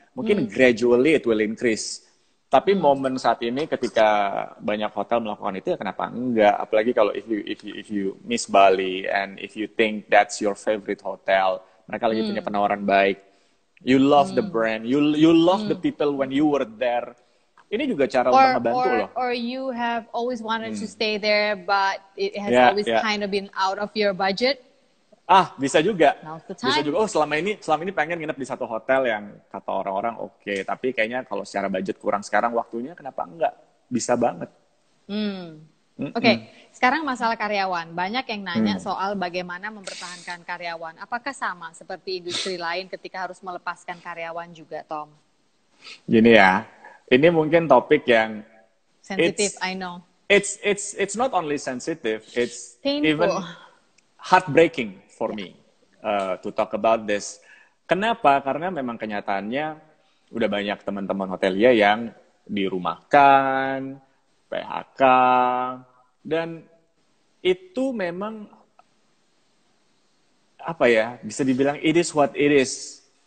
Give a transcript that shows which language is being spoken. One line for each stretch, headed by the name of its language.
Indonesian: Mungkin
English: gradually it will increase.
Indonesian: Tapi momen saat ini ketika banyak hotel melakukan itu ya kenapa enggak? Apalagi kalau
English: if you miss Bali and if you think that's your favorite hotel,
Indonesian: mereka lagi punya penawaran baik.
English: You love the brand, you love the people when you were there.
Indonesian: Ini juga cara untuk ngebantu loh.
English: Or you have always wanted to stay there, but it has always kind of been out of your budget.
Indonesian: Bisa juga. Bisa juga. Oh, selama ini pengen nginep di satu hotel yang kata orang-orang oke, tapi kayaknya kalau secara budget kurang sekarang waktunya, kenapa enggak? Bisa banget. Oke, sekarang masalah karyawan. Banyak yang nanya soal bagaimana mempertahankan karyawan. Apakah sama seperti industri lain ketika harus melepaskan karyawan juga, Tom? Gini ya, ini mungkin topik yang
English: sensitive, I know. It's not only sensitive, it's painful. Even heartbreaking for me to talk about this.
Indonesian: Kenapa? Karena memang kenyataannya udah banyak teman-teman hotelier yang dirumahkan, PHK, dan itu memang apa ya, bisa dibilang
English: it is what it is.